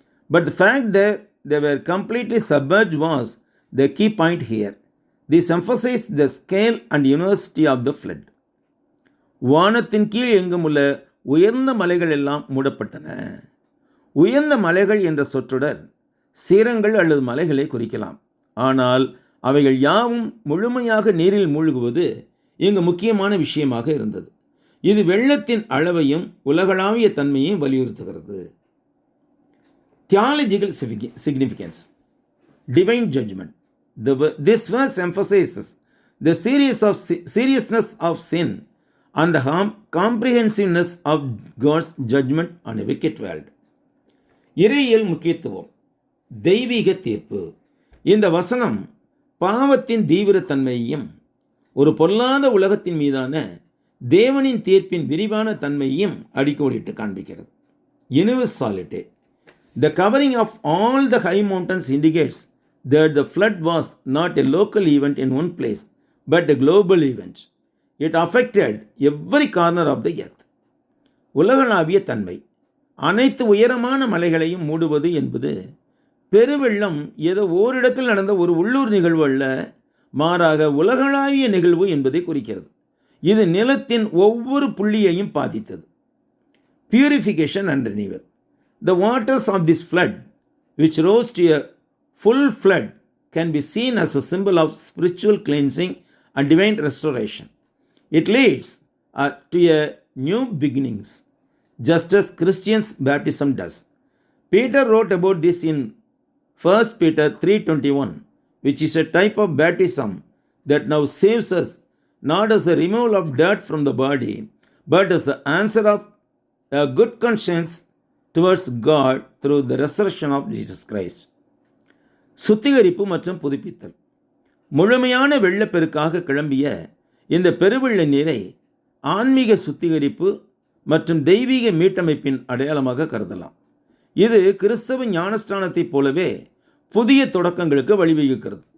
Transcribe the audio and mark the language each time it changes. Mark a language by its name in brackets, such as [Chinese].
[English] But the fact that they were completely submerged was the key point here. This emphasizes the scale and universality of the flood. [Tamil] வானத்தின் கீழ் எங்கும் உள்ள உயர்ந்த மலைகள் எல்லாம் மூடப்பட்டன. உயர்ந்த மலைகள் என்ற சொற்றொடர் சீரங்கள் அல்லது மலைகளை குறிக்கலாம். ஆனால் அவைகள் யாவும் முழுமையாக நீரில் மூழ்குவது இங்கு முக்கியமான விஷயமாக இருந்தது. இது வெள்ளத்தின் அளவையும் உலகளாவிய தன்மையையும் வலியுறுத்துகிறது. [English] Theological significance. Divine judgment. This verse emphasizes the seriousness of sin and the comprehensiveness of God's judgment on a wicked world. [Tamil] இறையியல் முக்கியத்துவம். தெய்வீக தீர்ப்பு. இந்த வசனம் பாவத்தின் தீவிரத்தன்மையையும் ஒரு பொல்லாத உலகத்தின் மீதான தேவனின் தீர்ப்பின் விரிவான தன்மையையும் அடிக்கோடிட்டு காண்பிக்கிறது. [English] Universality. The covering of all the high mountains indicates that the flood was not a local event in one place, but a global event. It affected every corner of the earth. [Tamil] உலகளாவிய தன்மை. அனைத்து உயரமான மலைகளையும் மூடுவது என்பது பெருவெள்ளம் ஏதோ ஓரிடத்தில் நடந்த ஒரு உள்ளூர் நிகழ்வு அல்ல, மாறாக உலகளாவிய நிகழ்வு என்பதை குறிக்கிறது. இது நிலத்தின் ஒவ்வொரு புள்ளியையும் பாதித்தது. [English] Purification and renewal. The waters of this flood, which rose to a full flood, can be seen as a symbol of spiritual cleansing and divine restoration. It leads to a new beginnings, just as Christians' baptism does. Peter wrote about this in 1 Peter 3:21, which is a type of baptism that now saves us, not as a removal of dirt from the body, but as the answer of a good conscience towards God through the resurrection of Jesus Christ. [Tamil] சுத்திகரிப்பு மற்றும் புதுப்பித்தல். முழுமையான வெள்ளப்பெருக்காக கிளம்பிய இந்த பெருவெள்ள நீரை ஆன்மீக சுத்திகரிப்பு மற்றும் தெய்வீக மீட்டமைப்பின் அடையாளமாக கருதலாம். இது கிறிஸ்தவ ஞானஸ்தானத்தைப் போலவே புதிய தொடக்கங்களுக்கு வழிவகுக்கிறது.